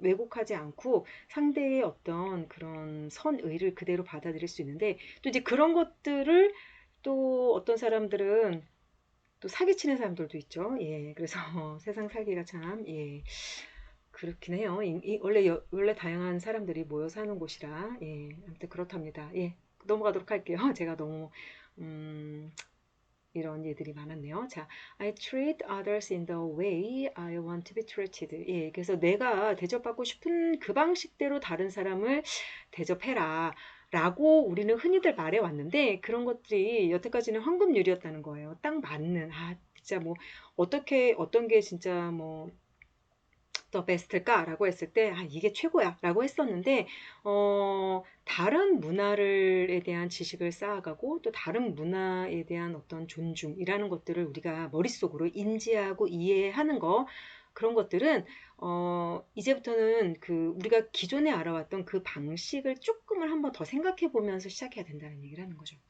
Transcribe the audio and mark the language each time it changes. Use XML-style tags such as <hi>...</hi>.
<ko>왜곡하지 않고 상대의 어떤 그런 선의를 그대로 받아들일 수 있는데 또 이제 그런 것들을 또 어떤 사람들은 또 사기치는 사람들도 있죠. 예. 그래서 세상 살기가 참 예. 그렇긴 해요. 원래 다양한 사람들이 모여 사는 곳이라 예. 아무튼 그렇답니다. 예. 넘어가도록 할게요. 제가 너무 음, 이런 예들이 많았네요.</ko> <en>자, I treat others in the way I want to be treated.</en> <ko>예, 그래서 내가 대접받고 싶은 그 방식대로 다른 사람을 대접해라. 라고 우리는 흔히들 말해 왔는데 그런 것들이 여태까지는 황금률이었다는 거예요. 딱 맞는, 진짜 뭐, 어떤 게 진짜 뭐, 더 베스트일까라고 했을 때 이게 최고야라고 했었는데 다른 문화에 대한 지식을 쌓아가고 또 다른 문화에 대한 어떤 존중이라는 것들을 우리가 머릿속으로 인지하고 이해하는 거 그런 것들은 이제부터는 그 우리가 기존에 알아왔던 그 방식을 조금을 한번 더 생각해 보면서 시작해야 된다는 얘기를 하는 거죠.</ko>